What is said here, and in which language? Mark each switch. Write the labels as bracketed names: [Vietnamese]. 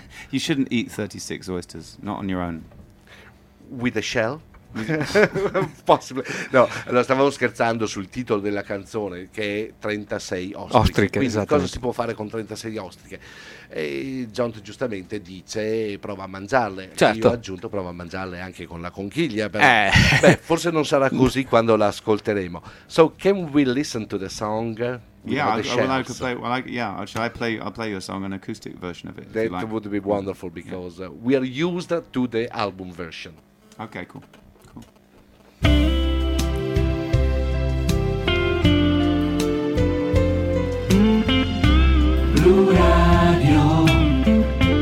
[English] you shouldn't eat 36 oysters, not on your own. With a shell? Possibile. [Italian] No, allora stavamo scherzando sul titolo della canzone, che è 36 ostriche. Ostriche, quindi esatto. Cosa si può fare con 36 ostriche? E John giustamente dice prova a mangiarle. Certo. Io ho aggiunto prova a mangiarle anche con la conchiglia. Però, beh, forse non sarà così quando la ascolteremo. [English] So can we listen to the song? I'll play you a song, an acoustic version of it. That if you like. Would be wonderful because we are used to the album version. Okay, cool. Blue Radio.